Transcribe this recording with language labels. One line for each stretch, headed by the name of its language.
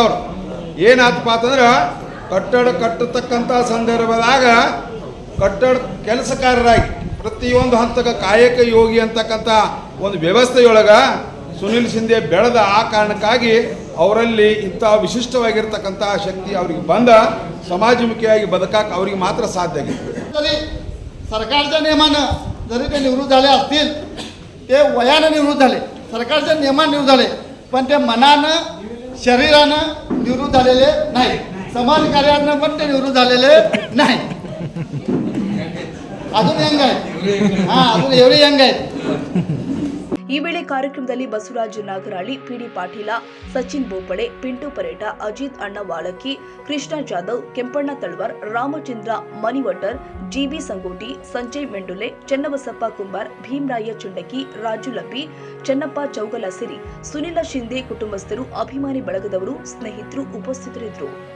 Kannada: ಅವರು ಏನಾಯ್ತಪ್ಪ ಅಂತಂದ್ರೆ ಕಟ್ಟಡ ಕಟ್ಟತಕ್ಕಂಥ ಸಂದರ್ಭದಾಗ ಕಟ್ಟಡ ಕೆಲಸಕಾರರಾಗಿ ಪ್ರತಿಯೊಂದು ಹಂತಕ್ಕೆ ಕಾಯಕ ಯೋಗಿ ಅಂತಕ್ಕಂಥ ಒಂದು ವ್ಯವಸ್ಥೆಯೊಳಗೆ ಸುನಿಲ್ ಶಿಂದೆ ಬೆಳೆದ ಆ ಕಾರಣಕ್ಕಾಗಿ ಅವರಲ್ಲಿ ಇಂಥ ವಿಶಿಷ್ಟವಾಗಿರ್ತಕ್ಕಂಥ ಶಕ್ತಿ ಅವ್ರಿಗೆ ಬಂದ
Marathi: समाजमुखीयागी बदकाक आवरी मात्र साध्य आहे। सरकारच्या नियमानं जरी ते निवृत्त झाले असतील ते वयानं निवृत्त झाले, सरकारच्या नियमानं निवृत्त झाले, पण ते मनानं शरीरानं निवृत्त झालेले नाही, समाज कार्यानं पण ते निवृत्त झालेले नाही। अजून यंग आहे, हां अजून एवढे यंग आहेत।
Kannada: ಈ ವೇಳೆ ಕಾರ್ಯಕ್ರಮದಲ್ಲಿ ಬಸವರಾಜ ನಾಗರಾಳಿ, ಪಿಡಿ ಪಾಟೀಲ, ಸಚಿನ್ ಬೋಪಳೆ, ಪಿಂಟು ಪರೇಟ, ಅಜಿತ್ ಅಣ್ಣ ವಾಳಕಿ, ಕೃಷ್ಣ ಜಾಧವ್, ಕೆಂಪಣ್ಣ ತಳವಾರ್, ರಾಮಚಂದ್ರ ಮನಿವಟರ್, ಜಿಬಿ ಸಂಗೋಟಿ, ಸಂಜಯ್ ಮೆಂಡುಲೆ, ಚನ್ನಬಸಪ್ಪ ಕುಂಬಾರ್, ಭೀಮರಾಯ ಚುಂಡಕಿ, ರಾಜು ಲಬ್ಬಿ, ಚನ್ನಪ್ಪ ಚೌಗಲ ಸಿರಿ, ಸುನಿಲ ಶಿಂದೆ ಕುಟುಂಬಸ್ಥರು, ಅಭಿಮಾನಿ ಬಳಗದವರು, ಸ್ನೇಹಿತರು ಉಪಸ್ಥಿತರಿದ್ದರು।